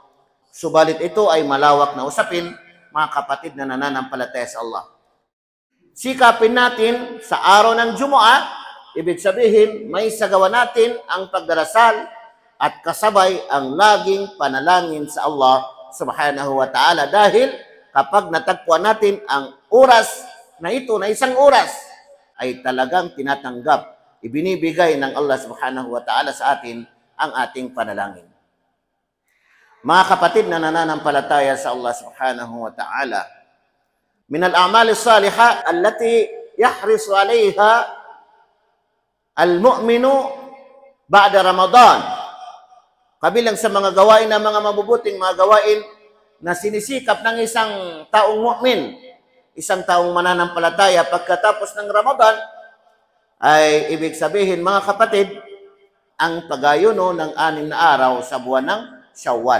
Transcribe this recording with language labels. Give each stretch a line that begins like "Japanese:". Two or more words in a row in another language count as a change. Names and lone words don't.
Filipino: Subalit ito ay malawak na usapin mga kapatid na nananampalataya sa Allah. Sikapin natin sa araw ng Jumu'ah, ibig sabihin may sagawa natin ang pagdarasal at kasabay ang laging panalangin sa Allah
Arabic: سبحانه وتعالى,
Filipino: dahil kapag natagpuan natin ang oras na ito, na isang oras, ay talagang tinatanggap, ibinibigay ng Allah
Arabic: سبحانه وتعالى
Filipino: sa atin ang ating panalangin. Mga kapatid na nananampalataya sa Allah
Arabic: سبحانه وتعالى, من الأعمال الصالحة التي يحرص عليها المؤمن بعد رمضان.
Filipino: Kabilang sa mga gawain na mga mabubuting mga gawain na sinisikap ng isang taong mu'min, isang taong mananampalataya pagkatapos ng Ramadan, ay ibig sabihin mga kapatid, ang pag-ayuno ng 6 na araw sa buwan ng Shawwal.